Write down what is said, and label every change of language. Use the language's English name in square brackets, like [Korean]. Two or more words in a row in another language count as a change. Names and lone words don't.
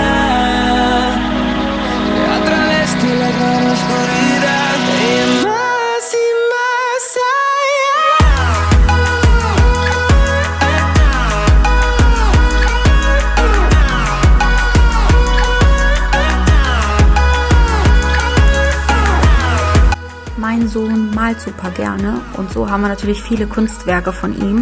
[Spanish] A través de la gran oscuridad y más [German] Mein Sohn malt super gerne, und so haben wir natürlich viele Kunstwerke von ihm.